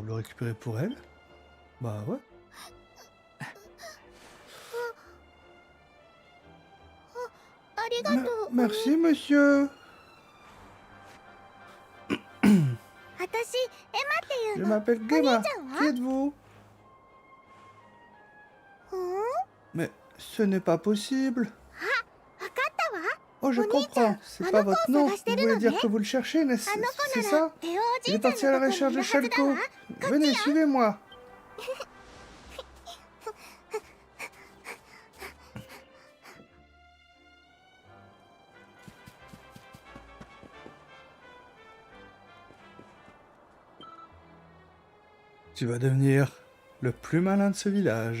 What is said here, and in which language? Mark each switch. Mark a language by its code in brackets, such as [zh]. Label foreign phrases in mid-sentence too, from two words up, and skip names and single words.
[fr] Le récupérer pour elle? Bah ouais. Merci, monsieur. Je m'appelle Gemma. Qui êtes-vous? Mais ce n'est pas possible. Oh, je [ja] お兄ちゃん、 [fr] comprends. C'est [ja] あ [fr] pas [ja] の子 [fr] votre [ja] を [fr] nom. [ja] 探して [fr] Vous [ja] る [fr] voulez [ja] のね。 [fr] dire que vous le cherchez, [ja] あの [fr] c'est [ja] 子 [fr] ça? [ja] ならテオおじ [fr] Il est [ja] いちゃん [fr] parti à [ja] の [fr] la [ja] とこにい [fr] recherche [ja] る [fr] de [ja] はずだわ。 Shalko. こっち [fr] Venez, [ja] よ。 [fr] suivez-moi. Tu vas devenir le plus malin de ce village.